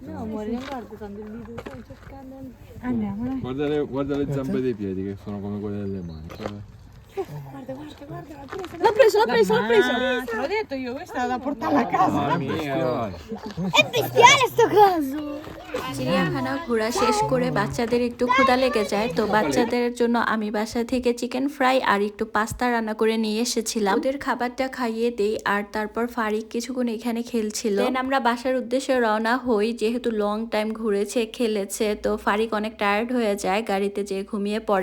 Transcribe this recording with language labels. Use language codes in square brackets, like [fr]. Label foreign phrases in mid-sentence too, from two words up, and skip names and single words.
[it] No, amore, non guardo tanto il video, sto cercando. Andiamo, dai. Guarda le zampe dei piedi che sono come quelle delle mani. L'ho preso. Te l'ho detto io, questa è da portare a casa. Mamma mia. È bestiale sto coso. [bn] চিড়িয়াখানা ঘোরা শেষ করে বাচ্চাদের একটু ক্ষুধা লেগে যায়, তো বাচ্চাদের জন্য আমি বাসা থেকে [en] chicken fry [bn] আর একটু পাস্তা রান্না করে নিয়ে এসেছিলাম। ওদের খাবারটা খাইয়ে দেই, আর তারপর ফারিক কিছুক্ষণ এখানে খেলছিল। দেন আমরা বাসার উদ্দেশ্যে রওনা হই, যেহেতু [en] long time [bn] ঘুরেছে খেলেছে, তো ফারিক অনেক টায়ার্ড হয়ে যায়, গাড়িতে যেয়ে ঘুমিয়ে পড়ে।